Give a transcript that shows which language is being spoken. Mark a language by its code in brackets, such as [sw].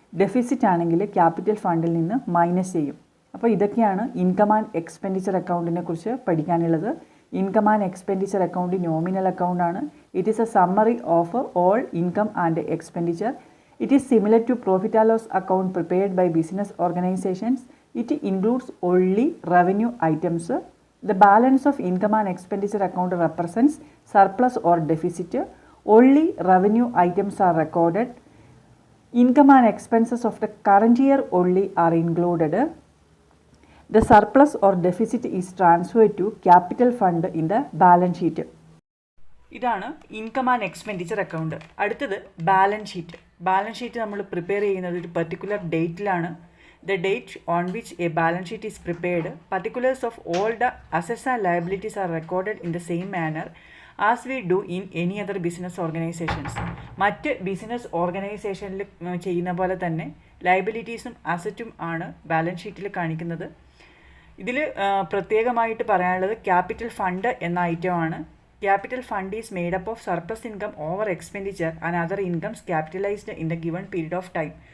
[ml] Deficit ആണെങ്കിൽ capital ഫണ്ടിൽ നിന്ന് മൈനസ് ചെയ്യും. അപ്പോൾ ഇതൊക്കെയാണ് ഇൻകം ആൻഡ് എക്സ്പെൻഡിച്ചർ അക്കൗണ്ടിനെ കുറിച്ച് പഠിക്കാനുള്ളത്. [en] Income and expenditure account nominal അക്കൗണ്ടാണ്. It is a summary of all income and expenditure. It is similar to profit and loss account prepared by business organisations. It includes only revenue items. The balance of income and expenditure account represents surplus or deficit. Only revenue items are recorded. Income and expenses of the current year only are included. The surplus or deficit is transferred to capital fund in the balance sheet. [ml] ഇതാണ് income and expenditure account. അടുത്തത് balance sheet. Balance sheet നമ്മൾ prepare ചെയ്യുന്നത് ഒരു particular ഡേറ്റിലാണ്. [en] The date on which a balance sheet is prepared, particulars of all the assets and liabilities are recorded in the same manner as we do in any other business organizations. [ml] മറ്റ് business ഓർഗനൈസേഷനിൽ ചെയ്യുന്ന പോലെ തന്നെ ലയബിലിറ്റീസും അസറ്റും ആണ് balance ഷീറ്റിൽ കാണിക്കുന്നത്. ഇതിൽ പ്രത്യേകമായിട്ട് പറയാനുള്ളത് ക്യാപിറ്റൽ ഫണ്ട് എന്ന ഐറ്റമാണ്. [en] Capital fund is made up of surplus income over expenditure and other incomes capitalised in the given period of time.